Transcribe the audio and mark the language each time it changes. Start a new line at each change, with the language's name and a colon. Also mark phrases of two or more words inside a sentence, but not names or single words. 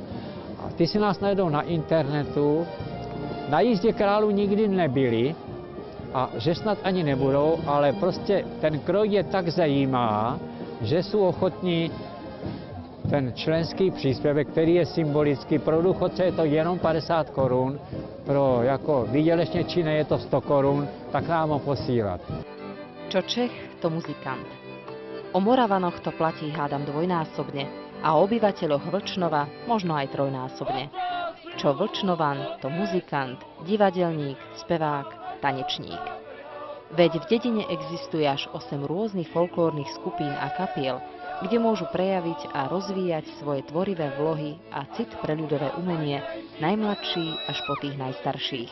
Czech: A ty si nás najdou na internetu. Na jízdě králů nikdy nebyli a že snad ani nebudou, ale prostě ten kroj je tak zajímá, že jsou ochotní ten členský příspěvek, který je symbolický, pro důchodce je to jenom 50 korun, pro jako výdělečně činné je to 100 korun, tak nám ho posílat.
Slovak: Čo Čech, to muzikant. O Moravanoch to platí hádam dvojnásobne a o obyvateľoch Vlčnova možno aj trojnásobne. Čo Vlčnovan, to muzikant, divadelník, spevák, tanečník. Veď v dedine existuje až 8 rôznych folklórnych skupín a kapiel, kde môžu prejaviť a rozvíjať svoje tvorivé vlohy a cit pre ľudové umenie, najmladší až po tých najstarších.